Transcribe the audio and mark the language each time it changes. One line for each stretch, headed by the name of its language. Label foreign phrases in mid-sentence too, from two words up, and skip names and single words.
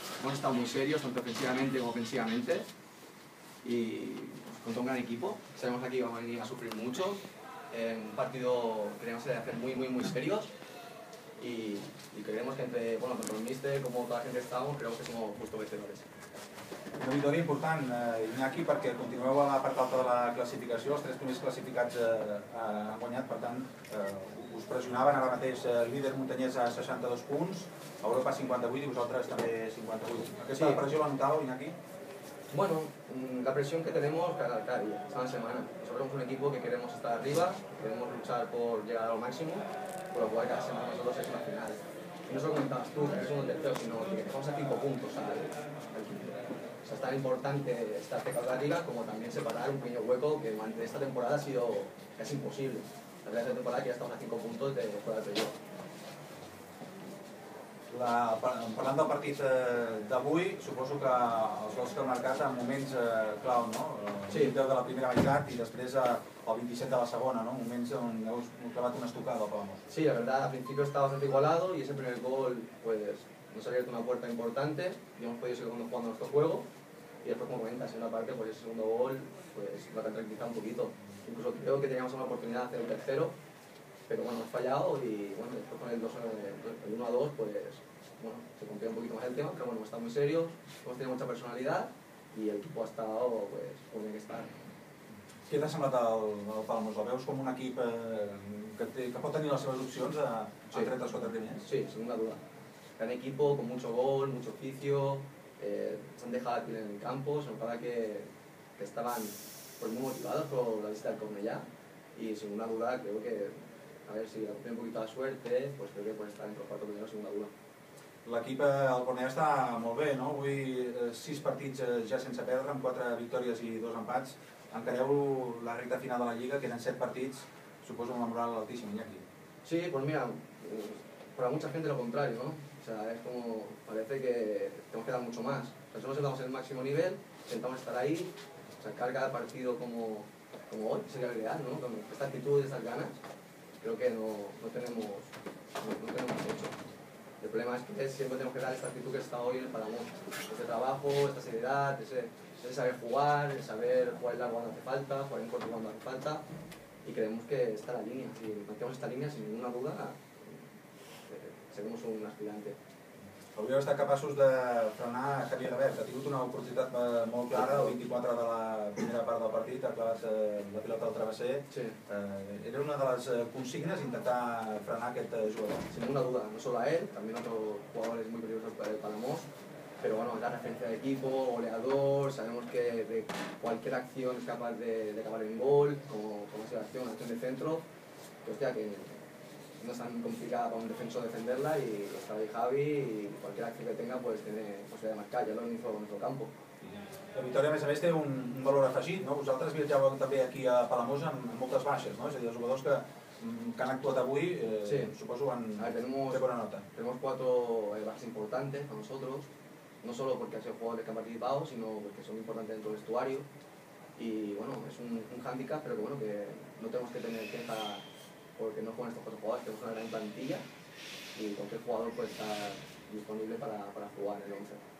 Spanish: hemos estado muy serios, tanto ofensivamente como ofensivamente, y contra un gran equipo. Sabemos que aquí vamos a venir a sufrir mucho. Un partido queremos hacer muy serios, y creemos que tanto el míster como toda la gente que estamos, creo que somos justos vencedores.
Catalan: Una victòria important, Iñaki, perquè continueu a la part alta de la classificació, els 3 primers classificats han guanyat, per tant, us pressionaven ara mateix líder Muntanyès a 62 punts, Europa 58 i vosaltres també 58. Aquesta pressió la notàveu, Iñaki?
Spanish: Bueno, la presión que tenemos cada día, cada semana. Nosotros somos un equipo que queremos estar arriba, queremos luchar por llegar a lo máximo, por lo cual cada semana nosotros es una final. Y no solo comentabas tú, que eres uno tercero, sino que estamos a 5 puntos al quinto. O sea, es tan importante estar pegado a la liga como también separar un pequeño hueco que durante esta temporada ha sido casi imposible. La verdad, esta temporada que ya estamos a 5 puntos de fuera del playoff.
Catalan: Parlant del partit d'avui, suposo que els gols que heu marcat en moments clau, no? El 10 de la primera meitat i després el 27 de la segona, ¿no? Moments on heu clavat una estocada al Palamós.
Spanish: Sí, la verdad, al principio estaba bastante igualado y ese primer gol pues nos ha abierto una puerta importante y hemos podido seguir jugando nuestro juego. Y después, como comentas, en una parte, pues ese segundo gol pues lo ha tranquilizado un poquito. Incluso creo que teníamos una oportunidad de hacer el tercero, pero bueno, hemos fallado y bueno, después con el 1-2 pues bueno, se complica un poquito más el tema, pero bueno, hemos estado muy serios, hemos tenido mucha personalidad y el equipo ha estado pues como tiene que estar.
Catalan: Què t'ha semblat el Palamós? El veus com un equip que pot tenir les seves opcions entre els 4 primers?
Spanish: Sí, sin ninguna duda. Gran equipo, con mucho gol, mucho oficio, se han dejado aquí en el campo, se notaba que estaban pues, muy motivados por la visita del Cornellà y sin ninguna duda creo que, a ver si tienen un poquito de suerte, pues creo que pueden estar entre los 4 primeros sin ninguna duda.
Catalan: L'equip al Cornellà està molt bé, no? Avui 6 partits ja sense perdre, amb 4 victòries i 2 empats. Encareu la recta final de la Lliga, queden 7 partits, suposo amb la moral altíssima, Iñaki.
Spanish: Sí, pues mira, para mucha gente lo contrario, ¿no? O sea, es como, parece que tenemos que dar mucho más. Nosotros estamos en el máximo nivel, intentamos estar ahí, sacar cada partido como hoy, sería el ideal, ¿no? Con esta actitud, estas ganas, creo que no tenemos hecho. El problema es que siempre tenemos que dar esta actitud que está hoy en el Palamós. Este trabajo, esta seriedad, ese saber jugar, el saber jugar en largo cuando hace falta, jugar en corto cuando hace falta. Y creemos que está la línea. Si mantenemos esta línea, sin ninguna duda, seremos un aspirante.
Catalan: Hauríeu estat capaços de frenar Javier Revert. Ha tingut una oportunitat molt clara, el 24 de la primera part del partit, ha clavat la pilota al travesser. Sí. Era una de les consignes intentar frenar aquest jugador.
Spanish: Sin ninguna duda, no solo a él, también a otros jugadores muy peligrosos para el Palamós. Pero bueno, es la referencia del equipo, goleador, sabemos que de cualquier acción es capaz de acabar en gol, como esa acción de centro. Que hostia, que no es tan complicada para un defensor defenderla y está ahí Javi y cualquier acción que tenga pues tiene posibilidad de marcar, ya lo hizo en nuestro campo.
Catalan: La victòria, a més a més, té un valor afegit, no? Vosaltres viatjàveu també aquí a Palamós amb moltes baixes, no? És a dir, els jugadors que han actuat avui, suposo, van fer bona nota.
Spanish: Tenemos 4 bajas importantes para nosotros, no solo porque han sido jugadores que han participado, sino porque son importantes dentro del vestuario. Y bueno, es un hándicap, pero que bueno, que no tenemos que tener queja porque no juegan estos 4 jugadores, tenemos una gran plantilla y cualquier jugador puede estar disponible para jugar en el 11.